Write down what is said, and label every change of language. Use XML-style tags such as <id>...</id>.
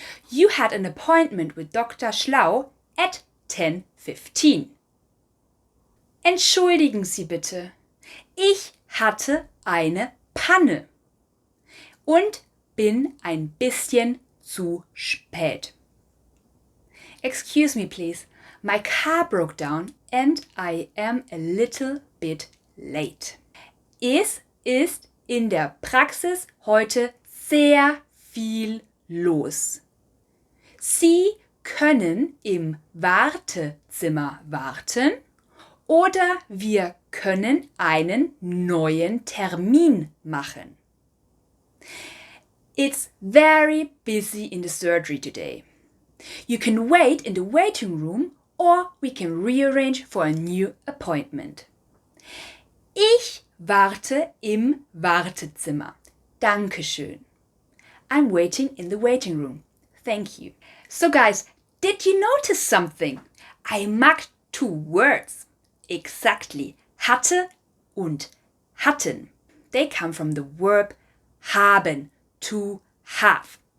<en>You had an appointment with Dr. Schlau at 10:15.</en> <de>Entschuldigen Sie bitte. Ich hatte eine Panne und bin ein bisschen zu spät.</de> <en>Excuse me, please. My car broke down and I am a little bit late.</en> <de>Es ist in der Praxis heute sehr viel los. Sie können im Wartezimmer warten oder wir können einen neuen Termin machen.</de> <en>It's very busy in the surgery today. You can wait in the waiting room or we can rearrange for a new appointment.</en> <de>Ich warte im Wartezimmer. Dankeschön.</de> <en>I'm waiting in the waiting room. Thank you. So guys, did you notice something? I marked two words. Exactly.</en> <de>Hatte und hatten.</de> <en>They come from the verb haben, to have.</en>